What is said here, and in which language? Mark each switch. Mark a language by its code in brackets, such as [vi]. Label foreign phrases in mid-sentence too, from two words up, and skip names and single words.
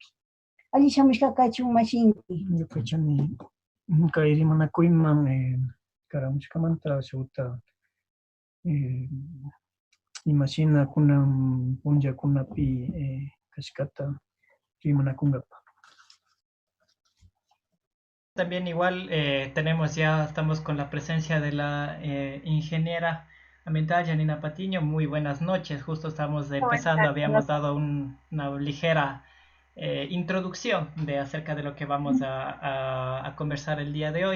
[qu] Ali shamushka kachun mashi inti. Ñukachani kay rimanakuyman karamushkamanta shuta imashina kunan punllakunapi kashkata rimanakunkapa. [es] También igual estamos con la presencia de la ingeniera ambiental Janina Patiño. Muy buenas noches, justo estamos empezando, habíamos dado una ligera introducción acerca de lo que vamos a conversar el día de hoy.